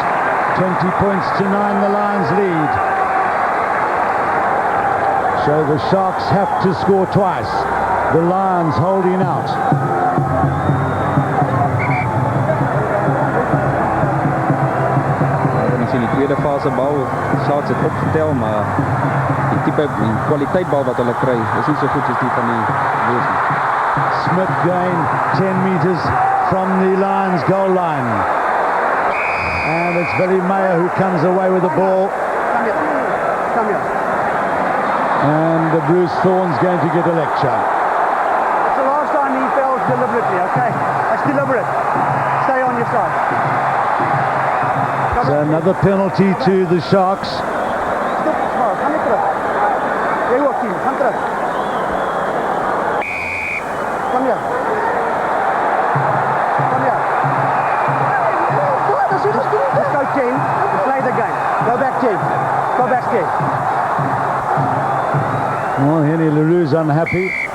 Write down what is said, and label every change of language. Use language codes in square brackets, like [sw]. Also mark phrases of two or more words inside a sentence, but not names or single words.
[en] 20 points to 9, the Lions lead. So the Sharks have to score twice. The Lions holding out. [af] In die tweede fase bal, Sharks het opgetel, maar die kwaliteit bal wat hulle kry is nie so goed as die van die Leeu's. [en] Smith gain 10 metres, from the Lions goal line. And it's Billy Mayer who comes away with the ball. Come here. Come here. And Bruce Thorne's going to get a lecture. It's the last time he fails deliberately, okay? That's deliberate. Stay on your side. So another penalty to the Sharks. Stop, come here [af] terug. Jy ook, [en] team. Come terug. Come here. Come here. Just go 10 and play the game. Go back 10. Go back 10. Well, Henny LaRue's unhappy.